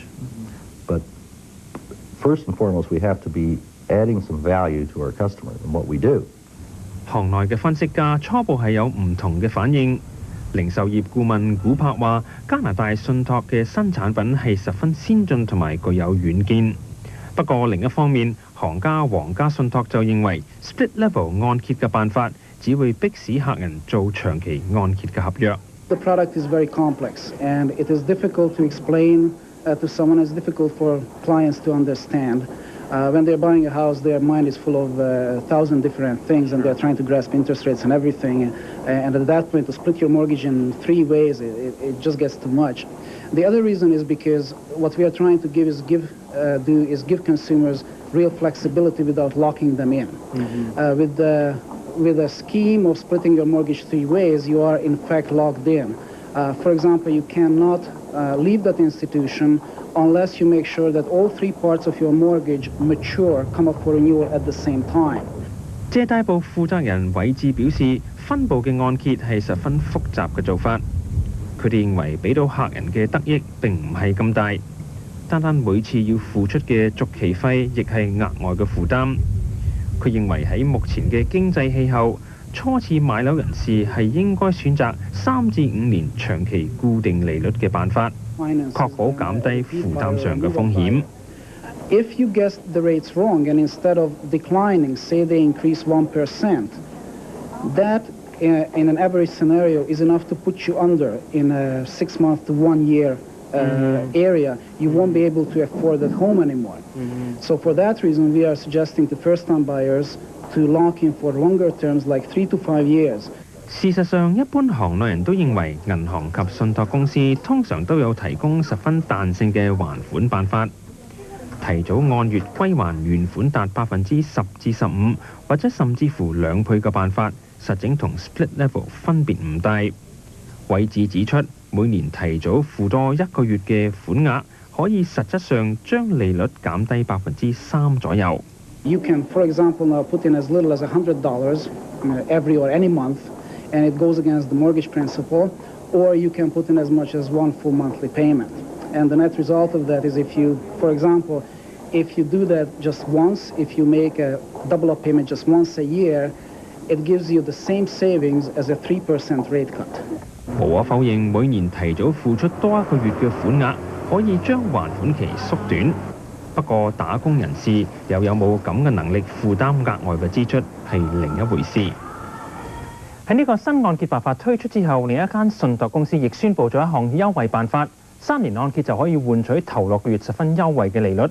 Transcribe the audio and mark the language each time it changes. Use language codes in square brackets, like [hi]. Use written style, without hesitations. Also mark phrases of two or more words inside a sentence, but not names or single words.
[en] But first and foremost, we have to be adding some value to our customer in what we do. [yue] 行內嘅分析家初步係有唔同嘅反應。零售業顧問古柏話：加拿大信託嘅新產品係十分先進同埋具有遠見。不過另一方面，行家皇家信託就認為 [en] split level [yue] 按揭嘅辦法只會迫使客人做長期按揭嘅合約。 [en] The product is very complex and it is difficult to explain to someone. It's difficult for clients to understand. When they're buying a house, their mind is full of 1,000 different things and they're trying to grasp interest rates and everything. And at that point, to split your mortgage in 3 ways, it just gets too much. The other reason is because what we are trying to give consumers real flexibility without locking them in. With a scheme of splitting your mortgage 3 ways, you are in fact locked in. For example, you cannot leave that institution unless you make sure that all three parts of your mortgage mature, come up for renewal at the same time. [yue] 借貸部負責人韋志表示，分部嘅按揭係十分複雜嘅做法。佢哋認為俾到客人嘅得益並唔係咁大，單每次要付出嘅續期費亦係額外嘅負擔。佢認為喺目前嘅經濟氣候，初次買樓人士係應該選擇3至5年長期固定利率嘅辦法，確保減低負擔上嘅風險。 [en] If you guess the rates wrong and instead of declining, say they increase 1%, that in an average scenario is enough to put you under in a 6 month to 1 year area. You won't be able to afford that home anymore. So for that reason, we are suggesting to first-time buyers to lock in for longer terms like 3 to 5 years. [yue] 事實上，一般行內人都認為銀行及信託公司通常都有提供十分彈性嘅還款辦法。提早按月歸還原款達10%至15%，或者甚至乎2倍嘅辦法，實整同 [en] split level [yue] 分別唔大。韋志指出，每年提早付多1個月嘅款額，可以實質上將利率減低3%左右。 [en] You can, for example, now put in as little as $100 every or any month, and it goes against the mortgage principal, or you can put in as much as 1 full monthly payment. And the net result of that is if you, for example, if you do that just once, if you make a double up payment just once a year, it gives you the same savings as a 3% rate cut. [yue] 無可否認，每年提早付出多1個月嘅款額，可以將還款期縮短。不過打工人士又有冇咁嘅能力負擔額外嘅支出，係另一回事。喺呢個新按揭辦法推出之後，另一間信託公司亦宣布咗一項優惠辦法，3年按揭就可以換取頭6個月十分優惠嘅利率。